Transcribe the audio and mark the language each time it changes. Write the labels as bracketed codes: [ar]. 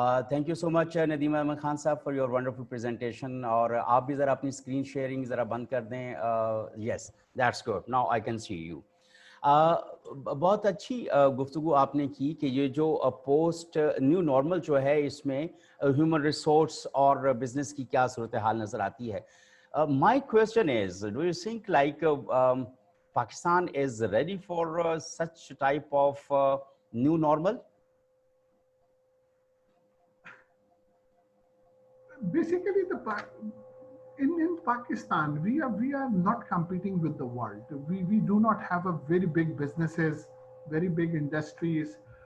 [en] Thank you so much Nadeem Ahmed Khan साहब for your wonderful presentation. [hi] और आप भी ज़रा अपनी screen sharing ज़रा बंद कर दें. [en] Yes, that's good. Now I can see you. [hi] बहुत अच्छी गुफ्तगू आपने की कि ये जो पोस्ट न्यू नॉर्मल जो है इसमें ह्यूमन रिसोर्स और बिजनेस की क्या सूरत हाल नज़र आती है. [en] My question is, do you think like Pakistan is ready for such type of new normal? Basically, in Pakistan, we are not competing with the world. We do not have a very big businesses, very big industries.